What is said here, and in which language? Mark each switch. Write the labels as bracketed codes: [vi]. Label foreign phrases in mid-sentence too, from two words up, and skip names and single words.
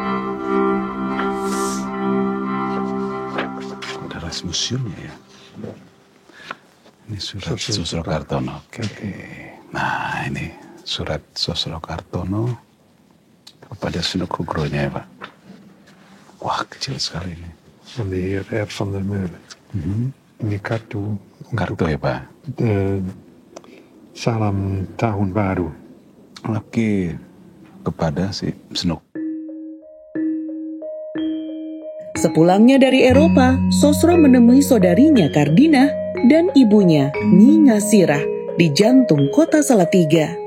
[id] Ada Rasmusiumnya ya. Ini surat Sosro Kartono. Oke. Nah, ini surat Sosro Kartono kepada Sunuk Hugronya ya, Pak. Wah, kecil sekali ini. [nl] Van de heer R. van der Meulen. [id] Ini kartu ya, Pak. Salam Tahun Baru. Oke, kepada si Sunuk. Sepulangnya dari Eropa, Sosro menemui saudarinya Kardinah dan ibunya Nyi Ngasirah di jantung kota Salatiga.